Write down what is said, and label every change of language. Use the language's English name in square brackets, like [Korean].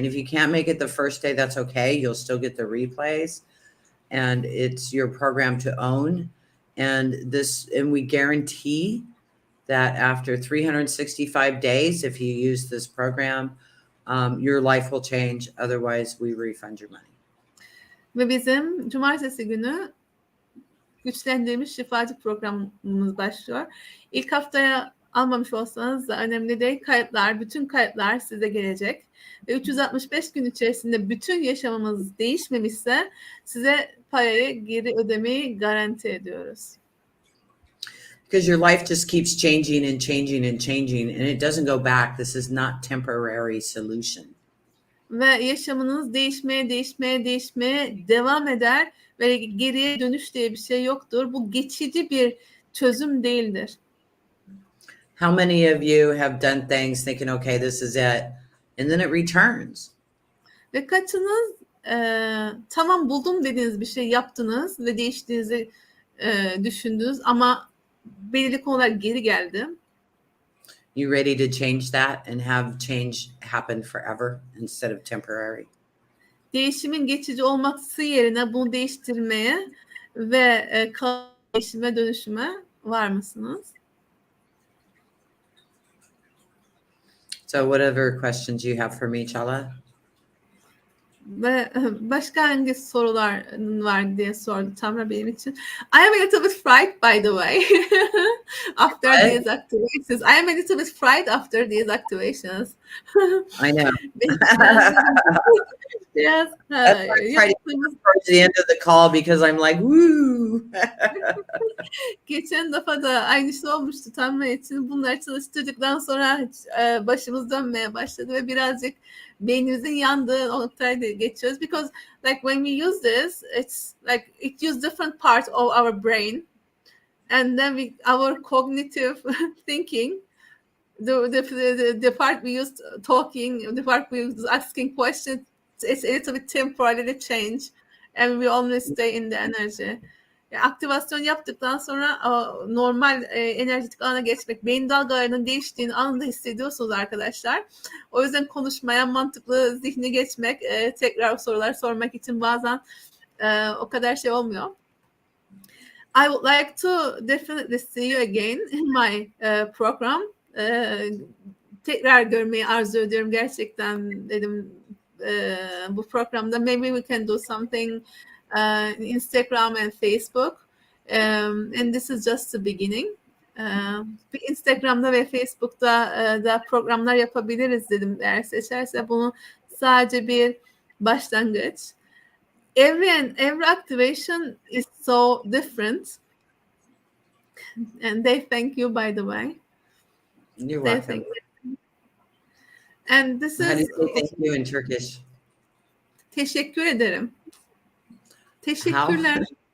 [English] And if you can't make it the first day, that's okay. You'll still get the replays. And it's your program to own. And we guarantee that after 365 days, if you use this program, your life will change. Otherwise, we refund your money. [Turkish] Ve bizim cumartesi günü güçlendirilmiş şifacı programımız başlıyor. İlk haftaya almamış olsanız da önemli değil. Bütün kayıtlar size gelecek. Ve 365 gün içerisinde bütün yaşamımız değişmemişse size parayı geri ödemeyi garanti ediyoruz. [English] Because your life just keeps changing and changing and changing, and it doesn't go back. This is not temporary solution. [Turkish] Ve yaşamınız değişmeye devam eder ve geriye dönüş diye bir şey yoktur. Bu geçici bir çözüm değildir. [English] How many of you have done things thinking, okay, this is it, and then it returns? [Turkish] Ve kaçınız tamam buldum dediğiniz bir şey yaptınız ve değiştiğinizi düşündünüz ama belirli konular geri geldi. [English] You ready to change that and have change happen forever instead of temporary? [Turkish] Değişimin geçici olması yerine bunu değiştirmeye ve değişime dönüşüme var mısınız? [English] So whatever questions you have for me, Çağla? [Turkish] Ve başka hangi sorular var diye sordu Tamra benim için. [English] I am a little bit frightened, by the way. After these activations. I am a little bit frightened after these activations. I know. Yes. That's why I try to get towards the end of the call because I'm like, woo. [Turkish] Geçen defa da aynı şey olmuştu Tamra için. Bunları çalıştırdıktan sonra başımız dönmeye başladı ve birazcık beynimizin yandığı noktaya geçiyoruz. [English] Because like when we use this, it's like it uses different parts of our brain. And then our cognitive thinking, the part we use talking, the part we use asking questions, it's a little bit temporarily change. And we always stay in the energy. [Turkish] Aktivasyon yaptıktan sonra normal enerjetik alana geçmek, beyin dalgalarının değiştiğini anında hissediyorsunuz arkadaşlar. O yüzden konuşmaya, mantıklı zihne geçmek, tekrar sorular sormak için bazen o kadar şey olmuyor. [English] I would like to definitely see you again in my program. [Turkish] Tekrar görmeyi arzu ediyorum gerçekten dedim bu programda. [English] Maybe we can do something Instagram and Facebook. And this is just the beginning. [Turkish] Instagram'da ve Facebook'ta da programlar yapabiliriz dedim eğer seçerse. Bunu sadece bir başlangıç. [English] Every activation is so different. And they thank you, by the way. You're They thank you. And this How do is... you say thank you in Turkish? [Turkish] Teşekkür ederim. Teşekkürler.